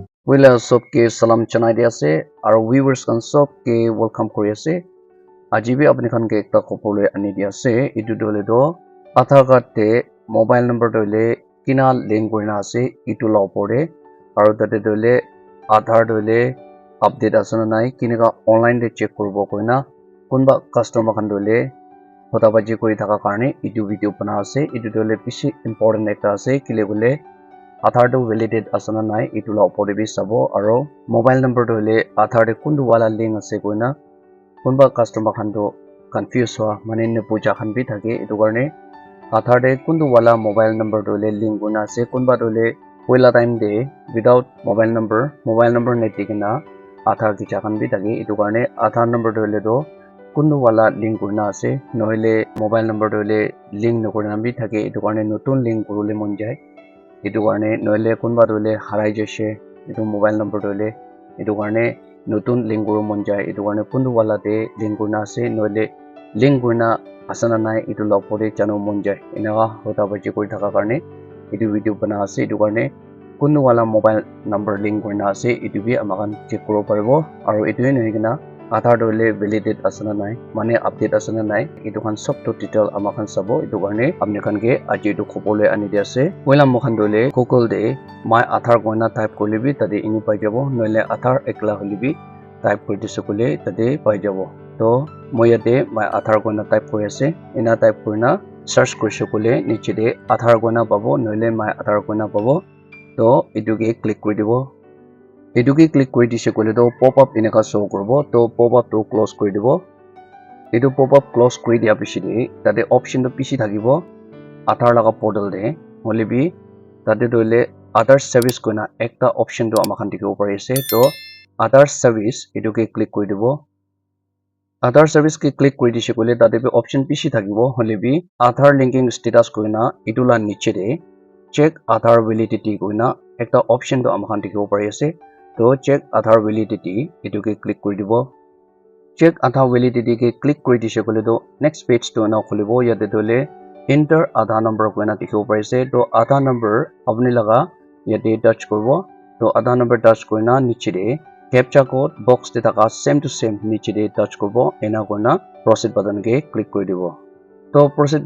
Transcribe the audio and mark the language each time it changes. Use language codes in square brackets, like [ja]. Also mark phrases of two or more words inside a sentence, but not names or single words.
[nag] Wila sobke salam chanai dia ase aro viewers kan sobke welcome kori ase. Ajibi apni khan ke ekta kopole ani dia ase. Itu dole do Aadhaar card te [en] mobile number [nag] dole kina link korina ase itu la opor de aro tate dole Aadhaar dole update asana nai kineka online de check koribo koina kunba customer khan dole hotabaji kori thaka karne itu video bana ase. Itu dole bishi important ekta ase kile bole Aadhaar to validate asana nai itu la opor de bi sabo aro [en] mobile number [nag] dole Aadhaar de kundu wala link ase koina kunba customer khan to confuse hoa mane ne puja khan bi thake itu karne Aadhaar de kundu wala mobile number dole link guna ase kunba dole poila time de [en] without mobile [nag] number netikina Aadhaar kicha khan bi thake itu karne Aadhaar number dole do kundu wala link guna ase noile [en] mobile number [nag] dole link nokorina bi thake itu karne notun link korule mon jai itu karne noile kunba dole harai jese itu [en] mobile number [nag] dole itu karne notun link koru mon jai itu karne kundu wala de link guna ase noile link guna asana nai itu la opor de janu mon jai enaga hotabaji kori thaka karne itu video bana ase itu karne kundu wala [en] mobile number link [nag] korina ase itu bi amakan check koro paribo aro itu nei kina Aadhaar dole validate asana nai mane update asana nai itu khan sob to detail amakan sabo itu karne apni khan ke aji itu khopole ani dia ase oila mokhan dole Google de my Aadhaar koina type korle bi tade ini pai jabo noile Aadhaar ekla holi bi type kori dise kole tade pai jabo to moi yate my Aadhaar koina type kori ase ena type korina search korise kole niche de Aadhaar koina pabo noile my Aadhaar koina pabo to itu ke click kori dibo itu ke click kori dise kole to [en] pop up [nag] eneka show koribo to [en] pop up [nag] to close kori dibo itu [en] pop up close [nag] kori dia piche de tade option to piche thakibo Aadhaar laga portal de hole bi tade dole Aadhaar service koina ekta option to amakan dikhibo pari ase to Aadhaar service itu ke click kori dibo Aadhaar service ke click kori dise kole tade bi option piche thakibo hole bi [en] Aadhaar linking status [nag] koina itu la niche de [en] check Aadhaar validity [nag] koina ekta option to amakan dikhibo pari ase to [en] check Aadhaar validity [nag] itu ke click kori dibo [en] check Aadhaar validity [nag] ke click kori dise kole to [en] next page [nag] to na kholibo yate dole [en] enter Aadhaar number [nag] koina dikhibo pari ase to Aadhaar number apni laga yate touch koribo to Aadhaar number touch koina niche de [en] captcha code box [nag] de thaka [en] same to same [nag] niche de touch koribo ena koina [en] proceed button [nag] ke click kori dibo to proceed